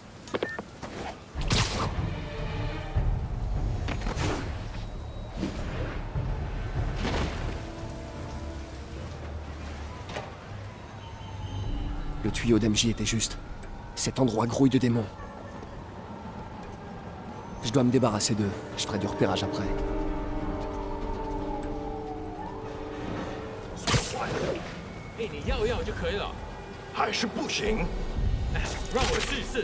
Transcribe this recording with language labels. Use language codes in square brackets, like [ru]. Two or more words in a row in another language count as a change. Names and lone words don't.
[fr] Le tuyau d'MJ était juste. Cet endroit grouille de démons. Je dois me débarrasser d'eux. Je ferai du repérage après. [zh] 你要就可以了，还是不行？哎，让我试一试。